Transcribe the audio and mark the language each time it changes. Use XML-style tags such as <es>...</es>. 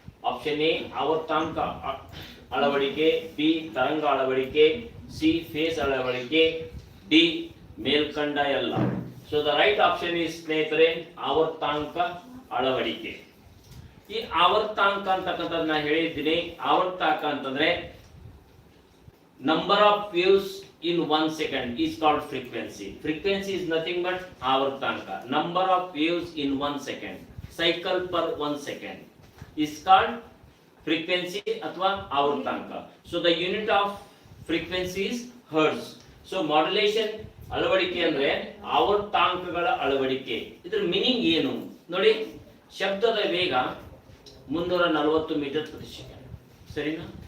<kn>Option A ಆವರ್ತಾಂಕ ಅಳವಡಿಕೆ, B ತರಂಗ ಅಳವಡಿಕೆ, ಸಿ ಫೇಸ್ ಅಳವಡಿಕೆ, ಡಿ ಮೇಲ್ಕಂಡ ಎಲ್ಲ.</kn> <en>the right option is</en> <kn>ಸ್ನೇಹಿತರೆ ಆವರ್ತಾಂಕ ಅಳವಡಿಕೆ. ಈ ಆವರ್ತಾಂಕ ಅಂತಕ್ಕಂಥದ್ದು ನಾನು ಹೇಳಿದ್ದೀನಿ. ಆವರ್ತಾಂಕ ಅಂತಂದ್ರೆ</kn> <en>number of waves in 1 second is called frequency. Frequency is nothing but avartanka. Number of waves in 1 second, cycle per 1 second is called frequency</en> <kn>athwa avartanka.</kn> <en>The unit of frequency is hertz.</en> <kn>Modulation ಅಳವಡಿಕೆ ಅಂದ್ರೆ ಆವರ್ತಾಂಕಗಳ ಅಳವಡಿಕೆ. ಇದರ meaning ಏನು ನೋಡಿ. ಶಬ್ದದ ವೇಗ 340 metre ಪ್ರತಿ second, ಸರಿನಾ?</kn>